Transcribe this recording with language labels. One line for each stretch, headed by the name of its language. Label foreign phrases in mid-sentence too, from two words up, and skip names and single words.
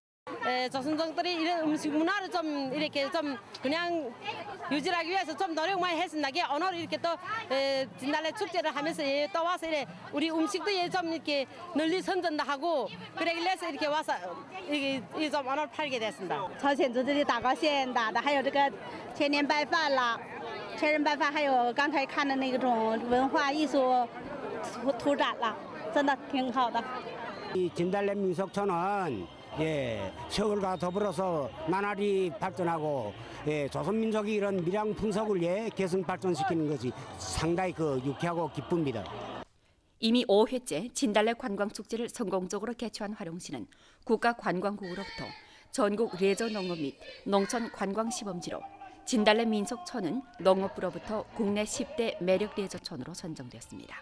Korean: 조선족들이 이런 음식 문화를 좀 이렇게 좀 그냥 유지하기 위해서 좀 노력 많이 했습니다. 오늘 이렇게 또 진달래 축제를 하면서 또 와서 이래 우리 음식도 좀 이렇게 널리 선전도 하고 그래서 이렇게 와서 이게 좀 오늘 팔게 됐습니다.
Chinese: 朝鲜族这里打糕馅打的，还有这个千年拜饭啦，千人拜饭，还有刚才看的那种文化艺术图展啦，真的挺好的。
Korean: 이 진달래 민속촌은 서울과 더불어서 나날이 발전하고 조선 민속이 이런 밀양 풍속을 계승 발전시키는 것이 상당히 유쾌하고 기쁩니다. 이미 5회째 진달래 관광축제를 성공적으로 개최한 화룡시는 국가관광국으로부터 전국 레저 농업 및 농촌 관광시범지로 진달래 민속촌은 농업부로부터 국내 10대 매력 레저촌으로 선정됐습니다.